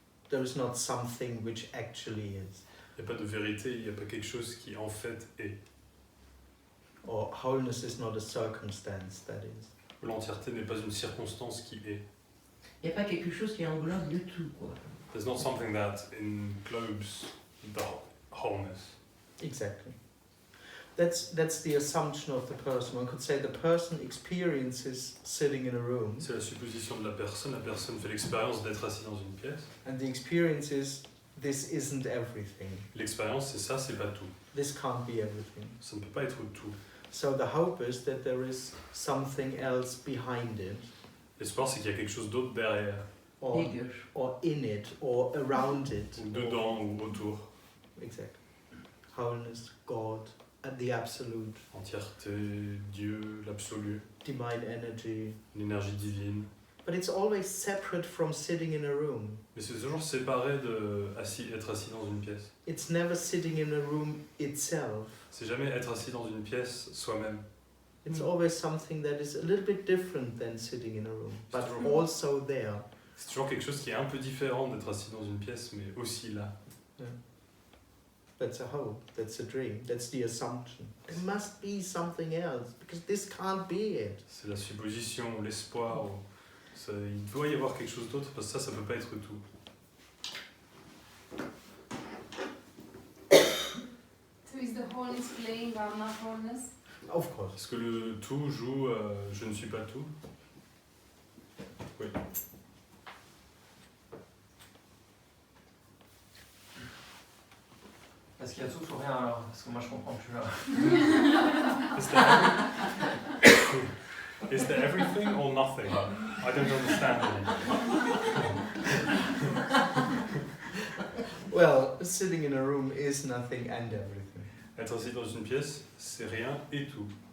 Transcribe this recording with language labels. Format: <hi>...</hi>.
<en>There is not something which actually is.</en> <fr>Il n'y a pas de vérité, il n'y a pas quelque chose qui en fait est.</fr> <en>Or wholeness is not a circumstance, that is.</en> <fr>L'entièreté n'est pas une circonstance qui est. Il n'y a pas quelque chose qui englobe le tout, quoi.</fr> <en>There's not something that englobes the wholeness. Exactly. That's the assumption of the person. One could say the person experiences sitting in a room.</en> <fr>C'est la supposition de la personne. La personne fait l'expérience d'être assis dans une pièce.</fr> <en>And the experience is this isn't everything.</en> <fr>L'expérience, c'est ça, c'est pas tout.</fr> <en>This can't be everything.</en> <fr>Ça ne peut pas être tout.</fr> <en>So the hope is that there is something else behind it,</en> <fr>L'espoir, c'est qu'il y a quelque chose d'autre derrière,</fr> <en>or, Bigger. or in it, or around it.</en> <fr>ou dedans, ou autour.</fr> <en>Exactly. Wholeness, God, and the absolute,</en> <fr>Entièreté, Dieu, l'absolu,</fr> <en>divine energy.</en> <fr>l'énergie divine.</fr> <en>But it's always separate from sitting in a room.</en> <fr>Mais c'est toujours séparé d'être assis dans une pièce.</fr> <en>It's never sitting in a room itself.</en> <fr>C'est jamais être assis dans une pièce soi-même.</fr> <en>It's always something that is a little bit different than sitting in a room, but</en> <fr>toujours-</fr> <en>also there.</en> <fr>C'est toujours quelque chose qui est un peu différent d'être assis dans une pièce, mais aussi là.</fr> <en>Yeah. That's a hope, that's a dream, that's the assumption. There must be something else, because this can't be it.</en> <fr>C'est la supposition, l'espoir. Il doit y avoir quelque chose d'autre, parce que ça peut pas être tout.</fr> <en>So is the wholeness playing our not wholeness? Of course.</en> <fr>Est-ce que le tout joue je ne suis pas tout? Oui. Est-ce qu'il y a tout ou rien alors? Parce que moi je comprends plus là.</fr> <en>Is there everything or nothing? I don't understand Well, sitting in a room is nothing and everything.</en> <fr>Être assis dans une pièce, c'est rien et tout.</fr>